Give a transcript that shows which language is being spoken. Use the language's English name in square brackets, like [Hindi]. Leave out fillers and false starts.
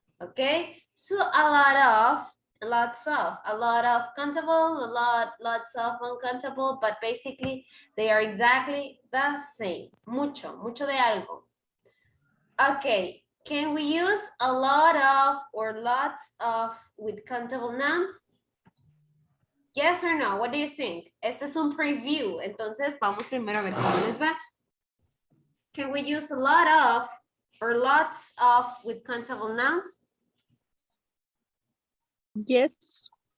[English] Okay, so a lot of, lots of, a lot of countable, lots of uncountable, but basically they are exactly the same. [Spanish] Mucho de algo. [English] Okay, can we use a lot of or lots of with countable nouns? Yes or no? What do you think? [Spanish] Este es un preview. Entonces, vamos primero a ver cómo les va. [English] Can we use a lot of or lots of with countable nouns? Yes.